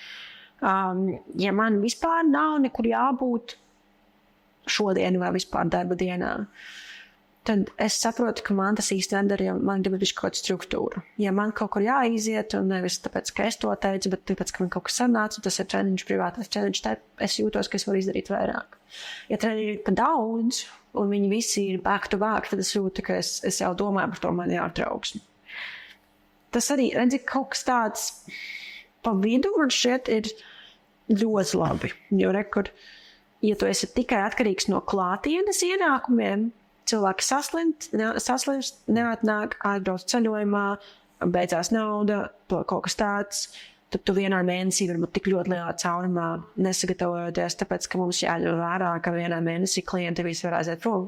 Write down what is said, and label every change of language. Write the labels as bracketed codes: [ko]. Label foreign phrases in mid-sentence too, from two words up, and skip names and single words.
[lv] Ja man vispār nav nekur jābūt šodien vai vispār darba dienā, tad es saprotu, ka man tas īsti nedara, ja man grib kaut kāda struktūra. Ja man kaut kur jāiziet, un nevis tāpēc, ka es to teicu, bet tāpēc, ka man kaut kas sanāca, tas ir treniņš, privātais treniņš, tad es jūtos, ka es varu izdarīt vairāk. Ja treniņi ir pa daudz, un viņi visi ir [en] back to back, [lv] tad es jūtu, ka es jau domāju par to, man jātrauks. Tas arī, redzi, kaut kas tāds pa vidu, man šķiet, ir ļoti labi. Jo rekur, ja tu esi tikai atkarīgs no klātienes ienākumiem, cilvēki saslimst, neatnāk, aizbrauc ceļojumā, beidzās nauda, kaut kas tāds, tad tu vienā mēnesī varbūt tik ļoti lielā caurumā nesagatavojoties, tāpēc, ka mums jāņem vērā, ka vienā mēnesī klienti visi var aiziet prom.